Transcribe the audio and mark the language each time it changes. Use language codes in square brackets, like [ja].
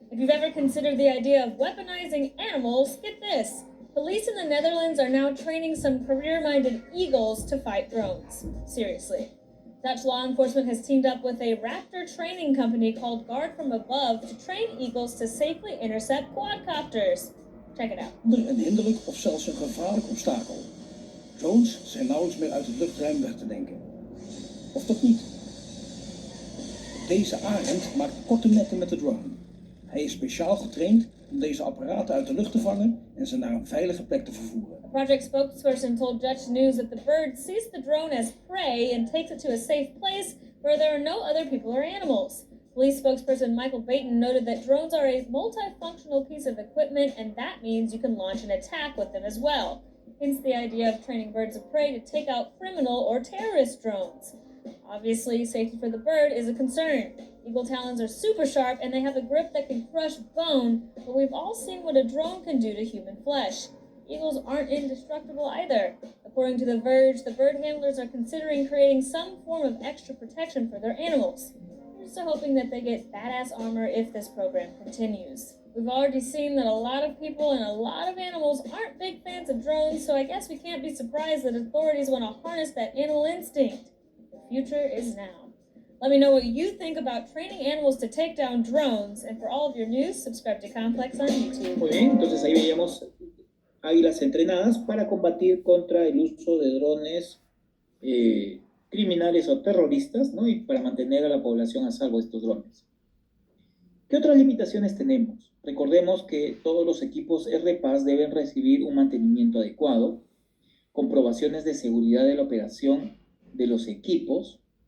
[en] If you've ever considered the idea of weaponizing animals, get this. Police in the Netherlands are now training some career-minded eagles to fight drones. Seriously. Dutch law enforcement has teamed up with a raptor training company called Guard From Above to train eagles to safely intercept quadcopters. Check it out. [nl] Een hinderlijk of zelfs een gevaarlijk obstakel. Drones zijn nauwelijks meer uit het luchtruim weg te denken. Of toch niet? Deze arend maakt korte metten met de drone. Hij is speciaal getraind om deze apparaten uit de lucht te vangen en ze naar een veilige plek te vervoeren. [en] A project spokesperson told Dutch News that the bird sees the drone as prey and takes it to a safe place where there are no other people or animals. Police spokesperson Michael Baton noted that drones are a multifunctional piece of equipment, and that means you can launch an attack with them as well. Hence the idea of training birds of prey to take out criminal or terrorist drones. Obviously, safety for the bird is a concern. Eagle talons are super sharp and they have a grip that can crush bone, but we've all seen what a drone can do to human flesh. Eagles aren't indestructible either. According to The Verge, the bird handlers are considering creating some form of extra protection for their animals. We're just hoping that they get badass armor if this program continues. We've already seen that a lot of people and a lot of animals aren't big fans of drones, so I guess we can't be surprised that authorities want to harness that animal instinct. The future is now. Let me know what you think about training animals to take down drones, and for all of your news, subscribe to Complex on YouTube. [es] Muy bien, entonces ahí veíamos águilas entrenadas para combatir contra el uso de drones criminales o terroristas, ¿no? Y para mantener a la población a salvo de estos drones. ¿Qué otras limitaciones tenemos? Recordemos que todos los equipos RPAS deben recibir un mantenimiento adecuado, comprobaciones de seguridad de la operación de los equipos.